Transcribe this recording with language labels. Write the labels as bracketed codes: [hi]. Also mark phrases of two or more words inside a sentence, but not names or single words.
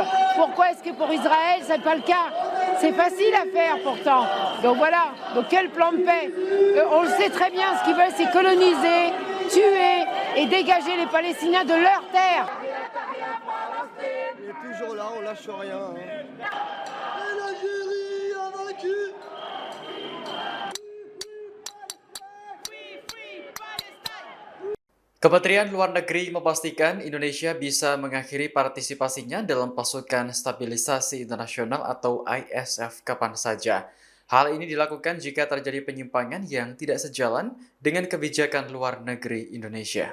[fr] Pourquoi est-ce que pour Israël, ce n'est pas le cas? C'est facile à faire pourtant. Donc voilà, donc quel plan de paix? On le sait très bien, ce qu'ils veulent, c'est coloniser, tuer et dégager les Palestiniens de leur terre. Il est toujours là, on lâche rien. Et l'Algérie a vaincu. [id] Kementerian Luar Negeri memastikan Indonesia bisa mengakhiri partisipasinya dalam pasukan stabilisasi internasional atau ISF kapan saja. Hal ini dilakukan jika terjadi penyimpangan yang tidak sejalan dengan kebijakan luar negeri Indonesia.